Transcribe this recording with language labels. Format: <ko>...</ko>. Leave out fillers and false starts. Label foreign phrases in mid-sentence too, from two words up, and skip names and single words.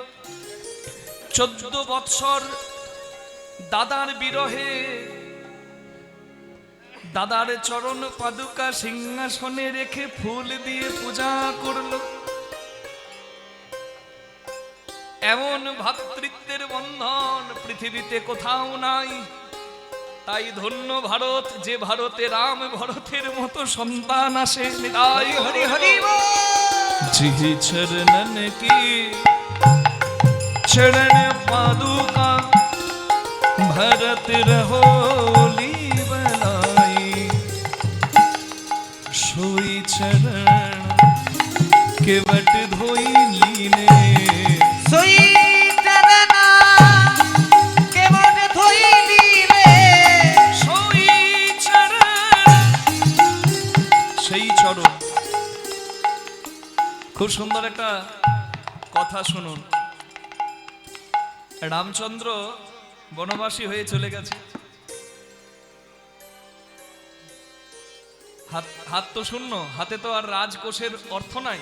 <bn>14 বৎসর দাদার বিরহে দাদার চরণ পাদুকা সিংহাসনে রেখে ফুল দিয়ে পূজা করলো। এমন ভ্রাতৃত্বের বন্ধন পৃথিবীতে কোথাও নাই। তাই ধন্য ভারত, যে ভারতে রাম ভরতের মতো সন্তান আসে। হরি হরি হরি</bn> <hi>जिहि चरणन की चरण पादुका, भरत रहो लीबलाई। सोई चरण केवट धोई लीने, सोई चरण केवट धोई लीले। सोई चरण</hi> <bn>সেই চরণ। খুব সুন্দর একটা কথা শুনুন। রামচন্দ্র বনবাসী হয়ে চলে গেছে। হাত তো শূন্য, হাতে তো আর রাজকোষের অর্থ নাই।</bn>